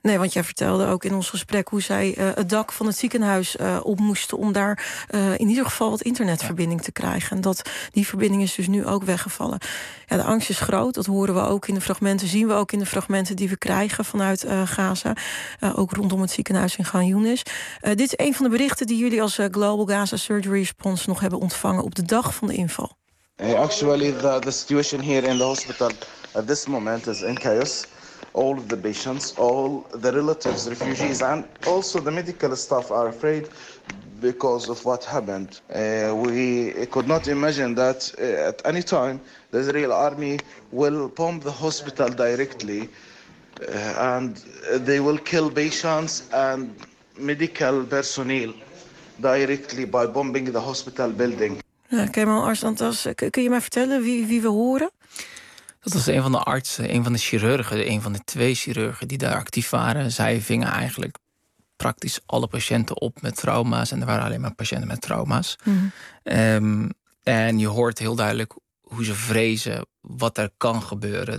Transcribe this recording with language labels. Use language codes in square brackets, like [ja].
[nl] Nee, want jij vertelde ook in ons gesprek hoe zij het dak van het ziekenhuis op moesten om daar in ieder geval wat internetverbinding te krijgen. En dat die verbinding is dus nu ook weggevallen. Ja, de angst is groot. Dat horen we ook in de fragmenten. Zien we ook in de fragmenten die we krijgen vanuit Gaza. Ook rondom het ziekenhuis in Khan Younis. Dit is een van de berichten die jullie als Global Gaza Surgery Response nog hebben ontvangen op de dag van de inval. [en] Hey, actually, the situation here in the hospital at this moment is in chaos. All of the patients, all the relatives, refugees, and also the medical staff are afraid because of what happened. We could not imagine that at any time the Israeli army will bomb the hospital directly, and they will kill patients and medical personnel directly by bombing the hospital building. [nl] Kemal Arslantas, kun je mij vertellen wie we horen? Dat was een van de artsen, een van de chirurgen, een van de twee chirurgen die daar actief waren. Zij vingen eigenlijk praktisch alle patiënten op met trauma's. En er waren alleen maar patiënten met trauma's. Mm-hmm. En je hoort heel duidelijk hoe ze vrezen wat er kan gebeuren.